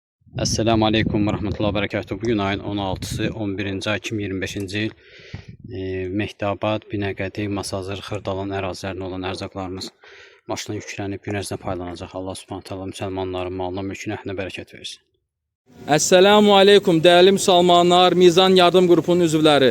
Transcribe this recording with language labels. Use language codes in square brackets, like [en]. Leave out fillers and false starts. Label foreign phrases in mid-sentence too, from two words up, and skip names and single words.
[ar] السلام عليكم ورحمة الله وبركاته. [az] Bugün ayın 16'sı 11-ci ay 2025-ci il Mehdabad, Binəqədi, Masazır, Xırdalan ərazilərində olan ərzaqlarımız maşına yüklənib gün ərzində paylanacaq. Allah [ar] سبحانه وتعالى [az] müsəlmanların malına, mülkünə, əhlinə bərəkət versin. [ar] السلام عليكم [az] değerli müsəlmanlar, Mizan Yardım Qrupunun üzvləri.